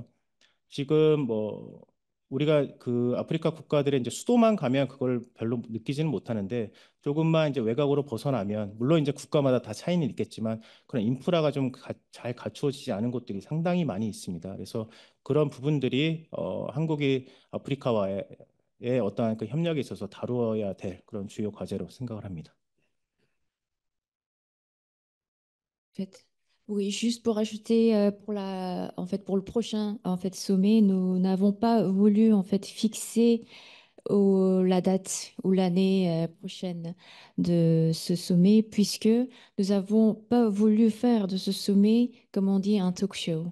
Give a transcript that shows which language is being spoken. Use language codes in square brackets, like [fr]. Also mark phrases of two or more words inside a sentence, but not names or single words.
[ko] 지금 뭐 우리가 그 아프리카 국가들의 이제 수도만 가면 그걸 별로 느끼지는 못하는데 조금만 이제 외곽으로 벗어나면 물론 이제 국가마다 다 차이는 있겠지만 그런 인프라가 좀 잘 갖추어지지 않은 곳들이 상당히 많이 있습니다. 그래서 그런 부분들이 한국이 아프리카와의 어떠한 그 협력에 있어서 다루어야 될 그런 주요 과제로 생각을 합니다. [fr] Fait. Oui, juste pour ajouter en fait, pour le prochain sommet, nous n'avons pas voulu en fait fixer la date ou l'année prochaine de ce sommet, puisque nous n'avons pas voulu faire de ce sommet, comme on dit, un talk show.